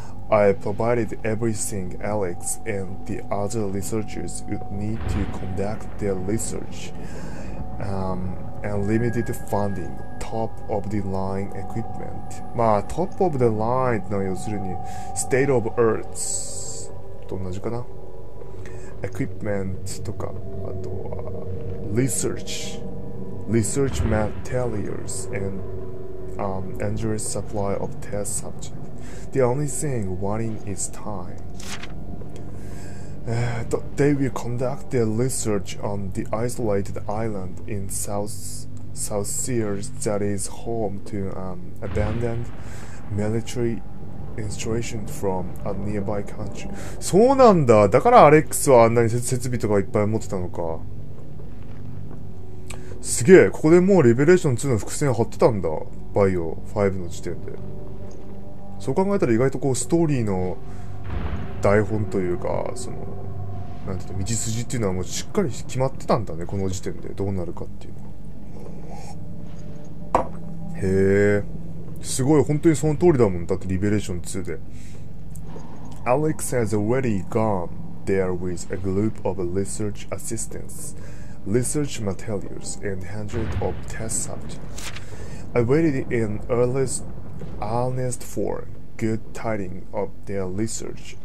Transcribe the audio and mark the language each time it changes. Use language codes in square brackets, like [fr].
[en] I provided everything Alex and the other researchers would need to conduct their research, and limited funding, top of the line equipment. [ja] まあ [en] top of the line [ja] ってのは要するに [en] state of earth [ja] と同じかな。 [en] equipment [ja] とか、あとは [en] research materials and endless supply of test subjects. The only thing wanting is time. They will conduct their research on the isolated island in South Sears that is home to abandoned military installation from a nearby country. [ja] そうなんだ。だからアレックスはあんなに設備とかいっぱい持ってたのか。すげえ。ここでもうリベレーション2の伏線張ってたんだ。バイオ5の時点で。そう考えたら意外とこうストーリーの台本というか、そのなんていうの道筋っていうのはもうしっかり決まってたんだね、この時点でどうなるかっていうのは。へえ、すごい本当にその通りだもん。だってリベレーション2で。 [en] Alex has already gone there with a group of research assistants, research materials, and hundreds of test subjects. I waited in earnest for good tidings of their research.